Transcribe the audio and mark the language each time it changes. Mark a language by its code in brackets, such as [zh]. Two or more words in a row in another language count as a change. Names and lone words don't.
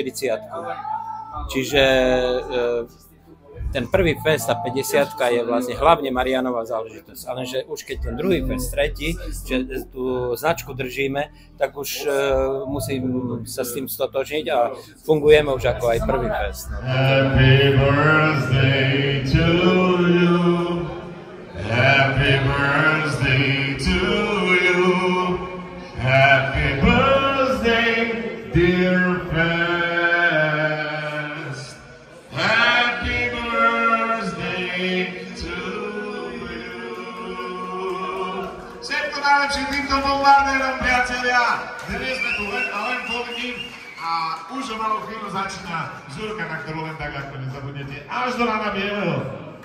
[sk] Čiže ten prvý fest a 50 je vlastne hlavne Marianova záležitosť, ale že už keď ten druhý fest, tretí, že tú značku držíme, tak už musím sa s tým stotožniť a fungujeme už ako aj prvý fest. [en] Happy birthday to you. Happy birthday to you. Happy birthday, dear Fest. Happy birthday to you. [sk] ním a už o malú chvíľu začína žurka, na ktorú len tak ľahko nezabudnete. Až do Lana Bieleho.